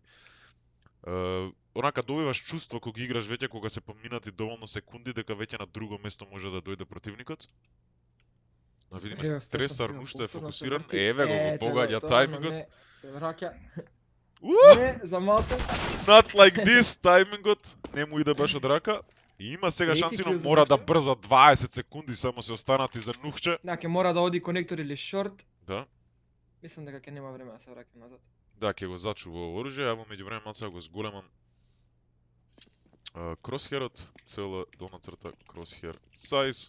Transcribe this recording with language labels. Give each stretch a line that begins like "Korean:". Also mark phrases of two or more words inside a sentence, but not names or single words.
Macedonian: Онака добиваш чувство кога играш веќе, кога се поминати доволно секунди, дека веќе на друго место може да дојде противникот. Да видиме, Стресар уште е фокусиран, еве го погаѓа тајмингот. Се враќа. Не, Не, за малку.
English: Not like this,
Macedonian: тајмингот не му иде баш од рака. И има сега шанси, но мора да брза 20 секунди само се останати за Нухче. Да, ќе мора да оди конектор или шорт. Да. Мислам дека ќе нема време да се враќа назад. Да, ќе го зачува оружје, а во меѓувреме малку го зголемам кросхерот, цела долна црта кросхер size.